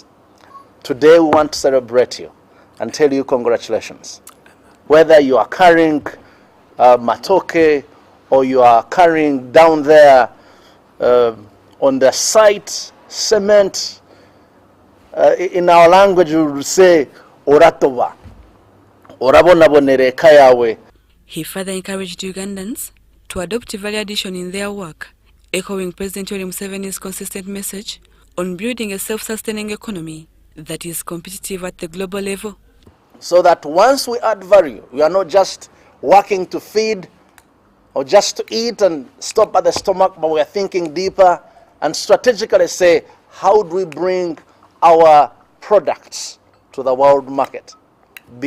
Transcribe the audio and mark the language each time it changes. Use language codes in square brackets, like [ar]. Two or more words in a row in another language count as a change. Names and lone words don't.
[en] Today we want to celebrate you and tell you congratulations. Whether you are carrying matoke or you are carrying down there on the site cement, in our language we would say [nyn] oratoba, orabonabonere kayawe. [en] He further encouraged Ugandans to adopt value addition in their work, echoing President Yoweri Museveni's consistent message on building a self-sustaining economy that is competitive at the global level. So that once we add value, we are not just working to feed or just to eat and stop at the stomach, but we are thinking deeper and strategically say, how do we bring our products to the world market beyond Uganda?